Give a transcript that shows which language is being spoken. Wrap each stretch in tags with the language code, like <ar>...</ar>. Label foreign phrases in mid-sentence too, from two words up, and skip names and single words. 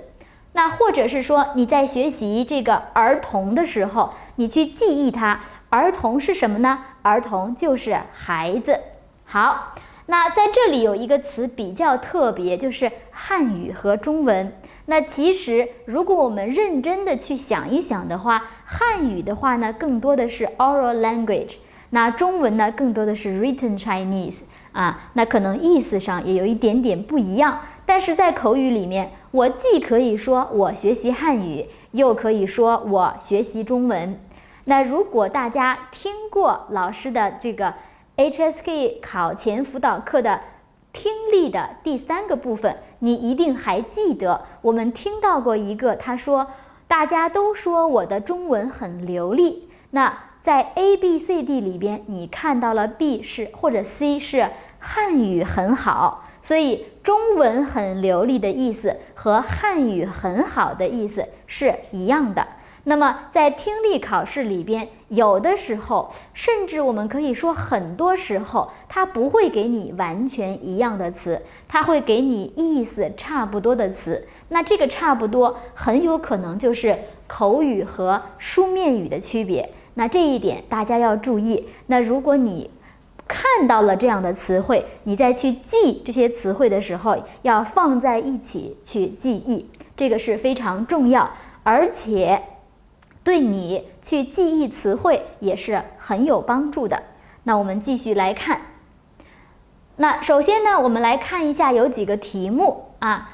<zh>那或者是說你在學習這個兒童的時候，你去記憶它，兒童是什麼呢？兒童就是孩子。好，那在這裡有一個詞比較特別，就是漢語和中文。那其實如果我們認真的去想一想的話，漢語的話呢，更多的是</zh> <en>oral language，</en> <zh>那中文呢，更多的是</zh> <en>written Chinese</en> <zh>啊，那可能意思上也有一點點不一樣。但是在口語裡面，我既可以說我學習漢語，又可以說我學習中文。那如果大家聽過老師的這個 HSK 考前輔導課的聽力的第3個部分，你一定還記得我們聽到過一個，他說大家都說我的中文很流利。那在 A、B、C、D 裡邊，你看到了 B 是或者 C 是漢語很好，所以中文很流利的意思和漢語很好的意思是一樣的。那麼在聽力考試裡邊，有的時候，甚至我们可以說很多时候，它不會給你完全一樣的詞，它會給你意思差不多的詞。那這個差不多很有可能就是口語和書面語的區別。那這一點大家要注意。那如果你看到了這樣的詞彙，你再去記這些詞彙的時候，要放在一起去記憶，這個是非常重要，而且對你去記憶詞彙也是很有幫助的。那我們繼續來看。那首先呢，我們來看一下有幾個題目啊。</zh>